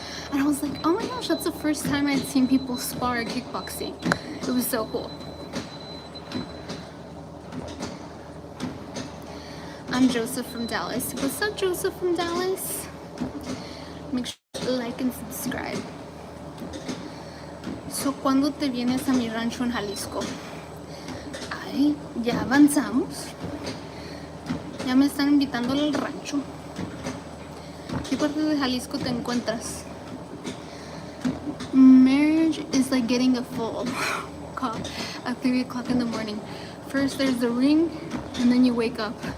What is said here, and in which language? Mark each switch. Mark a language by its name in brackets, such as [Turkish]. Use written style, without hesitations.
[English] And I was like, oh my gosh, that's the first time I'd seen people spar kickboxing. It was so cool. I'm Joseph from Dallas. What's up, Joseph from Dallas? Make sure to like and subscribe. [Spanish] So, ¿cuándo te vienes a mi rancho en Jalisco? Ay, ya avanzamos. Ya me están invitando al rancho. ¿Qué parte de Jalisco te encuentras? [English] Marriage is like getting a full call at 3 o'clock in the morning. First there's the ring, and then you wake up.